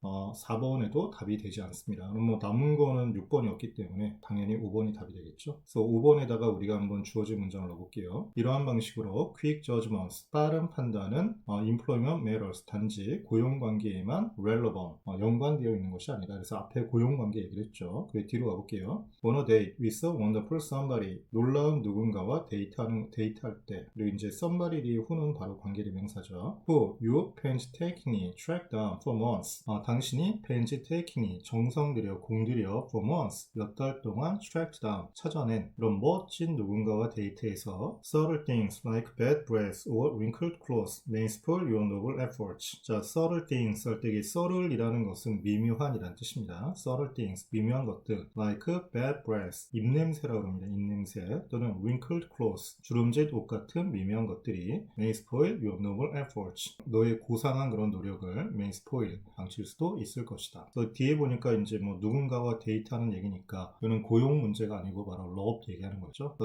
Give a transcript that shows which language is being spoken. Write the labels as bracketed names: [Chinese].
[Korean] 4번에도 답이 되지 않습니다. 그럼 남은 거는 6번이었기 때문에 당연히 5번이 답이 되겠죠. 그래서 5번에다가 우리가 한번 주어진 문장을 넣어볼게요. 이러한 방식으로 [English] quick judgments, [Korean] 빠른 판단은 [English] employment matters, [Korean] 단지 고용관계에만 relevant, 연관되어 있는 것이 아니다. 그래서 앞에 고용관계 얘기를 했죠. 그리고 뒤로 가볼게요. [English] On a date with a wonderful somebody, [Korean] 놀라운 누군가와 데이트할 때. 그리고 이제 somebody who는 바로 관계대명사죠. [English] Who you painstakingly tracked down for months, [Korean] 당신이 [English] painstakingly [Korean] 정성 들여 공들여 [English] for months, [Korean] 몇 달 동안 [English] tracked down, [Korean] 찾아낸 그런 멋진 누군가와 데이트에서 [English] subtle things like bad breath or wrinkled clothes may spoil your noble efforts. [Korean] 자, subtle things 할 때 이 subtle이라는 것은 미묘한이라는 뜻입니다. [English] subtle things, [Korean] 미묘한 것들 [English] like bad breath, [Korean] 입냄새라고 합니다. 입냄새 또는 [English] wrinkled clothes, [Korean] 주름진 옷 같은 미묘한 것들이 [English] may spoil your noble efforts, [Korean] 너의 고상한 그런 노력을 may spoil, 망칠 수도 있을 것이다. 또 뒤에 보니까 이제 누군가와 데이트하는 얘기니까 이거는 고용 문제가 아니고 바로 love 얘기하는 거죠.